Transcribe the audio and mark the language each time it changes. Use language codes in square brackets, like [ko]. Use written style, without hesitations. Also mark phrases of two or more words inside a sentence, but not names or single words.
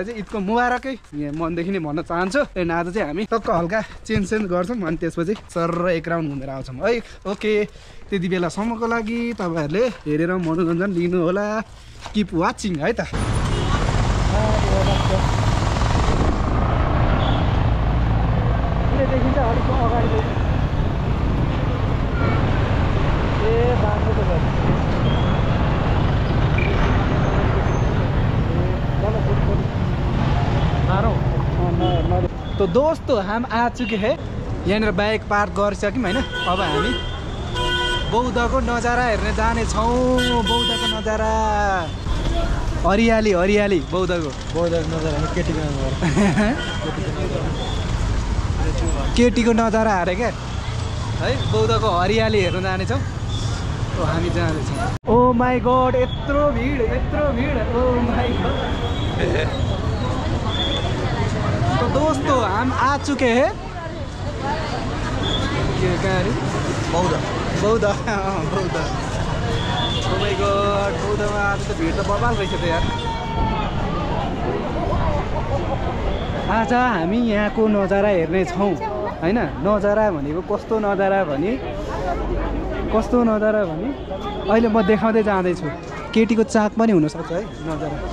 [ne] चाहिँ ईदको मुबारकै मनदेखि नै भन्न चाहन्छु एन्ड आज चाहिँ हामी टक्क हल्का चेन्ज गर्छौँ अनि त्यसपछि सर एक राउन्ड घुमेर आउँछौँ है ओके त्यति बेलासम्मको लागि तपाईँहरूले हेरेर मनोरञ्जन लिनु होला [en] keep watching [ne] है त देखिन्छ अलिक अगाडि ए बाँध्नु त [hi] तो दोस्तों हम आ चुके हैं [ne] यहाँ बाइक पार्क गरिसक्यौँ हैन अब हामी बौद्धको नजारा हेर्ने जानेछौँ बौद्धको नजारा हरियाली बौद्धको नजारा केटीको नजारा हारे क्या है बौद्धको हरियाली हेर्न जानेछौँ हामी जाँदैछौँ [en] oh my god [ne] यत्रो भिड [en] oh my god [hi] तो दोस्तों हम आ चुके हैं [ne] बौद्ध [en] oh my god [ne] बौद्धमा आज त भिड त बबाल रहेछ त यार आज हामी यहाँको नजारा हेर्ने छौँ हैन नजारा भनेको कस्तो नजारा भने अहिले म देखाउँदै जाँदैछु केटीको चाक पनि हुनसक्छ है नजारा